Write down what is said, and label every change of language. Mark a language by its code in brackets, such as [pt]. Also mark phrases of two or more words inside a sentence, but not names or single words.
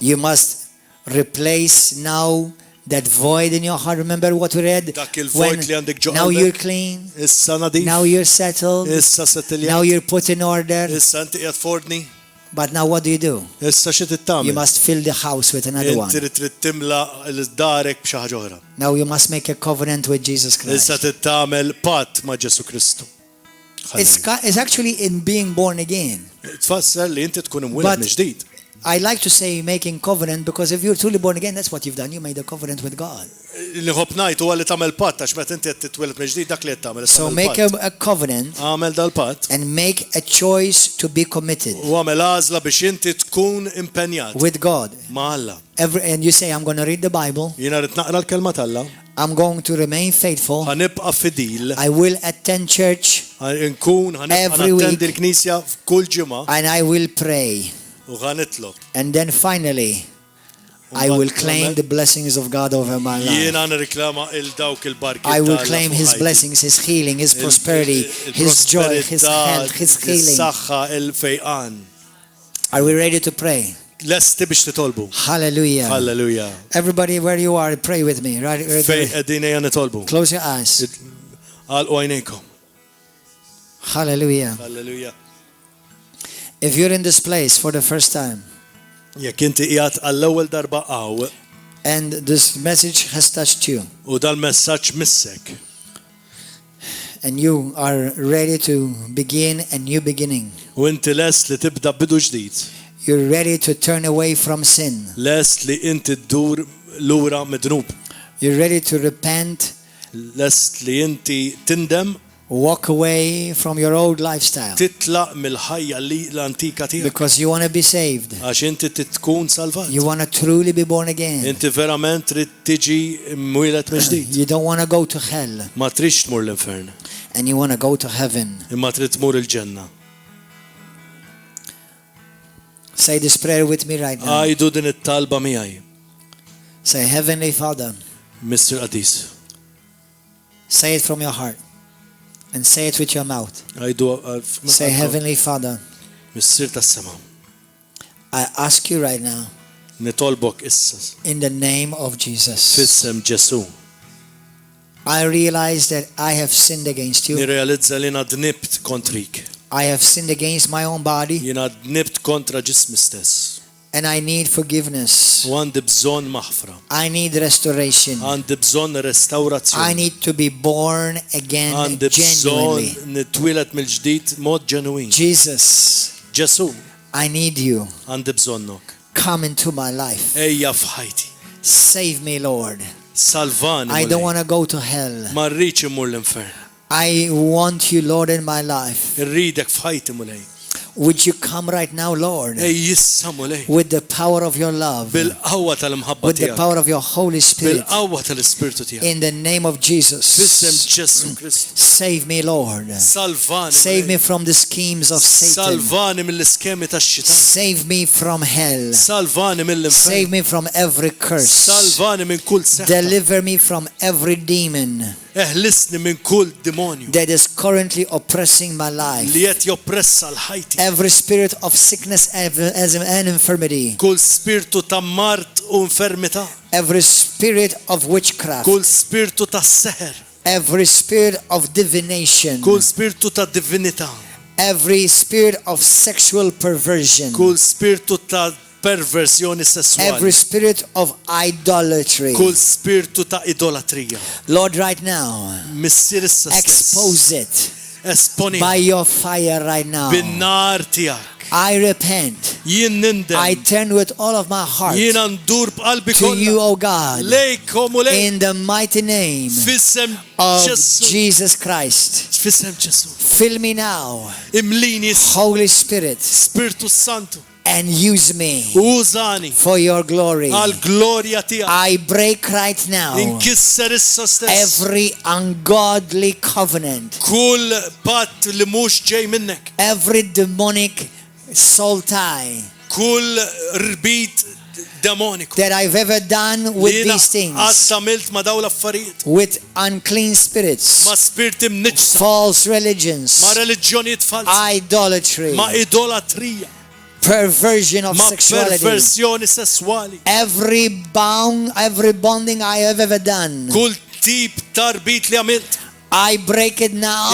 [en] You must replace now that void in your heart. Remember what we read? [mt] Dak il-void li għandek ġo [en] Now [mt] qalbek. [en] you're clean. [mt] Issa nadif. [en] Now you're settled. [mt] Issa settiljat. [en] Now you're put in order. [mt] Issa inti qiegħed fordni. [en] But now what do? [mt] Issa xi trid [en] You [mt] tagħmel? [en] must fill the house with another one. [mt] Inti trid timla l-darek b'xi ħaġa oħra. [en] Now you must make a covenant with Jesus [mt] Issa [en] Christ. [mt] trid tagħmel patt ma' Ġesu Kristu. [en] It's actually in being born again. [mt] Tfasser li inti tkun imwieled [en] But [mt] minn ġdid. [en] I like to say making covenant because if you're truly born again, that's what you've done. You made a covenant with God. [mt] Li ħobb ngħid huwa li tagħmel patt għax meta inti qed titweled mill-ġdid dak li qed tagħmel. [en] So make a covenant [mt] Għamel dal-patt [en] and make a choice to be committed [mt] u għamel għażla biex inti tkun impenjat [en] with God. [mt] ma' Alla. [en] And you say, I'm going to read the Bible. [mt] Jiena rid naqra l-kelma t'Alla. [en] I'm going to remain faithful. [mt] Ħanibqa' fidil. [en] I will attend church [mt] Nkun [en] Every week. [mt] ħanattendi l-Knisja f'kull ġimgħa [en] and I will pray. [mt] u ħanitlob. [en] And then finally, I will claim the blessings of God over my life. [mt] Jiena nirriklama il dawk il-barki. [en] I will claim His blessings, His healing, His prosperity, His joy, His health, His healing. [mt] Is-saħħa il-fejqan. [en] Are we ready to pray? [mt] Lesti biex titolbu. [en] Hallelujah. [mt] Hallelujah. [en] Everybody where you are, pray with me. Right? [mt] Fej qegħdin ejja nitolbu. [en] Close your eyes. [mt] Għalqu għajnejkom. [en] Hallelujah. [mt] Hallelujah. [en] If you're in this place for the first time [mt] Jekk inti qiegħed għall-ewwel darba hawn [en] and this message has touched you [mt] u dal-messaġġ missek [en] and you are ready to begin a new beginning, [mt] u inti lest li tibda bidu ġdid, [en] you're ready to turn away from sin, [mt] lest li inti ddur lura midnub, [en] you're ready to repent, [mt] lest li inti tindem [en] walk away from your old lifestyle [mt] titlaq mill-ħajja li l-antika tiegħek [en] because you want to be saved. [mt] għax inti tkun salvat. [en] You want to truly be born again. [mt] Inti verament trid tiġi mwieled mill-ġdid. [en] You don't want to go to hell [mt] Ma tridx tmur l-infern, [en] and you want to go to heaven. [mt] imma trid tmur il-ġenna. [en] Say this prayer with me right now. [mt] Għajdu din it-talba miegħi. [en] Say, Heavenly Father, [mt] Mr. Qadis. [en] say it from your heart and say it with your mouth. [mt] Għajdu [en] Say, Heavenly Father, [mt] Missir tas-sema. [en] I ask you right now [mt] Nitolbok issa [en] in the name of Jesus. [mt] fissem Ġesu. [en] I realize that I have sinned against you. [mt] Nirrealizza li nadnibt kontrik. [en] I have sinned against my own body [mt] Jiena dnibt kontra ġismi stess. [en] and I need forgiveness. [mt] U għandi bżonn maħfra. [en] I need restoration. [mt] Għandi bżonn [en] I [mt] restawrazzjoni. [en] need to be born again [mt] Għandi [en] genuinely. [mt] bżonn nitwieled mill-ġdid mod ġenwin. [en] Jesus, [mt] Ġesu, [en] I need you. [mt] għandi bżonnok. [en] Come into my life. [mt] Ejja f'ħajti. [en] Save me, Lord. [mt] Salvani. [en] I don't [mt] mulej. [en] want to go to hell. [mt] Ma rridx imur l-infern. [en] I want you, Lord, in my life. [mt] Irridek f'ħajti mulej. [en] Would you come right now, Lord, [mt] Ej jissa mulej. [en] with the power of your love, [mt] Bil-qawwa tal-imħabba [en] with the [mt] tiegħek. [en] power of your Holy Spirit, [mt] Bil-qawwa tal-Ispirtu tiegħek. [en] in the name of [mt] Fissem [en] Jesus? [mt] Ġesu Kristu. [en] Save me, Lord. [mt] Salvani. [en] Save me [mt] mulej. [en] from the schemes of Satan. [mt] Salvani mill-iskemi tax-xitan. [en] Save me from hell. [mt] Salvani mill-infern. [en] Save me from every curse. [mt] Salvani minn kull seħħa. [en] Deliver me from every demon [mt] Eħlisni minn kull demonju [en] that is currently oppressing my life. [mt] li qed joppressa l-ħajti. [en] Every spirit of sickness and infirmity. [mt] Kull spirtu ta' mart u infermità. [en] Every spirit of witchcraft. [mt] Kull spirtu ta' seħer. [en] Every spirit of divination. [mt] Kull spirtu ta' divinità. [en] Every spirit of sexual perversion. [mt] Kull spirtu ta' perversjoni sessuali. [en] Every spirit of idolatry. [mt] Kull spirtu ta' idolatrija. [en] Lord, right now, [mt] Missir issa stess. [en] expose it [mt] Esponi [en] by your fire right now. [mt] bin-nar tiegħek. [en] I repent. [mt] Jien nindem. [en] I turn with all of my heart [mt] Jiena ndur b'qalbi [en] to you, [mt] kollha. [en] O God, [mt] Lejkom u lejk. [en] in the mighty name [mt] Fissem [en] of [mt] Ġesu. [en] Jesus Christ. [mt] Fissem Ġesu. [en] Fill me now, [mt] Imlini [en] Holy Spirit, [mt] Spiritu Santu. [en] and use me [mt] Użani [en] for your glory. [mt] għal glorja tiegħek. [en] I break right now [mt] Inkisser issa stess. [en] every ungodly covenant, [mt] Kull patt li mhux ġej minnek. [en] every demonic soul tie [mt] Kull rbit demoniku. [en] that I've ever done [mt] Li [en] with [mt] jiena [en] these things, [mt] għattamilt ma' dawn l-affarijiet. [en] with unclean spirits, [mt] Ma' spirti mniġsa. [en] false religions, [mt] Ma' reliġjonijiet falsi. [en] idolatry, [mt] Ma' idolatrija. [en] perversion of [mt] Ma' [en] sexuality, [mt] perversjoni sessuali. [en] every bonding I have ever done, [mt] Kull tip tarbit li għamilt. [en] I break it now